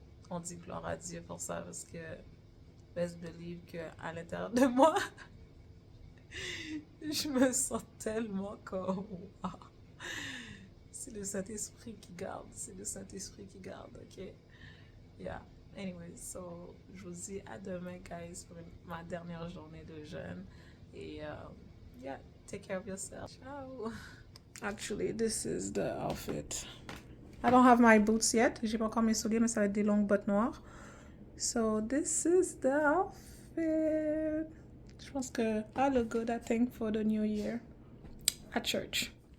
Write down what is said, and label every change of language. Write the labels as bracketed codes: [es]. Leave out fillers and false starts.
[fr] On dit gloire à Dieu pour ça, parce que [en] best believe [fr] qu'à l'intérieur de moi, je me sens tellement comme wow. C'est le Saint-Esprit qui garde, c'est le Saint-Esprit qui garde, ok? Yeah. [en] Anyway, so [fr] je vous dis à demain, guys, pour ma dernière journée de jeûne. [en] Et yeah, take care of yourself. Ciao. Actually, this is the outfit. I don't have my boots yet. [fr] J'ai pas encore mes souliers, mais ça va être des longues bottes noires. [en] So this is the outfit. [fr] Je pense que [en] I look good, I think, for the new year at church.